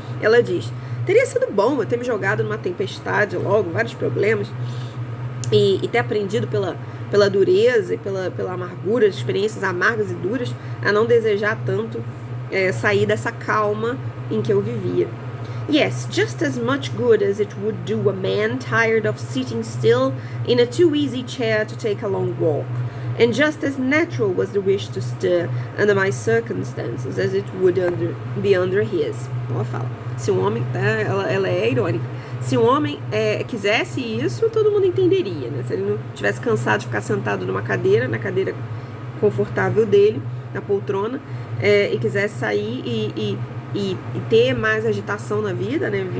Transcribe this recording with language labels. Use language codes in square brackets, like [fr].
[pt] Ela diz: teria sido bom eu ter me jogado numa tempestade logo, vários problemas, e ter aprendido pela dureza e pela amargura, experiências amargas e duras, a não desejar tanto sair dessa calma em que eu vivia. [en] Yes, just as much good as it would do a man tired of sitting still in a too easy chair to take a long walk. And just as natural was the wish to stir under my circumstances as it would be under his. [pt] Ela fala, se um homem, ela é irônica, se um homem quisesse isso, todo mundo entenderia, né? Se ele não tivesse cansado de ficar sentado numa cadeira, na cadeira confortável dele, na poltrona, e quisesse sair e ter mais agitação na vida, né?